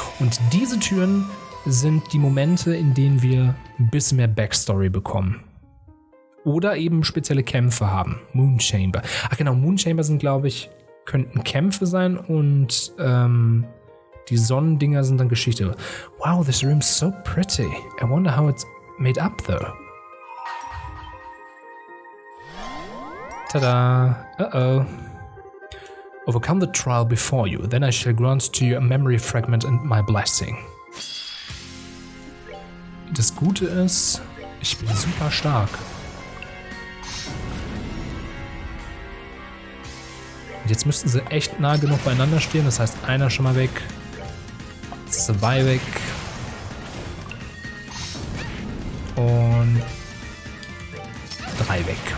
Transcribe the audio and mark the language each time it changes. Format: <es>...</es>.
<de>Und diese Türen sind die Momente, in denen wir ein bisschen mehr Backstory bekommen. Oder eben spezielle Kämpfe haben. Moon-Chamber. Ach genau, Moon-Chamber sind, glaube ich, könnten Kämpfe sein und die Sonnendinger sind dann Geschichte.</de> <en>Wow, this room's so pretty. I wonder how it's made up though. Tada! Uh-oh. Overcome the trial before you, then I shall grant to you a memory fragment and my blessing.</en> <de>Das Gute ist, ich bin super stark. Und jetzt müssten sie echt nah genug beieinander stehen, das heißt einer schon mal weg, 2 weg und 3 weg.</de>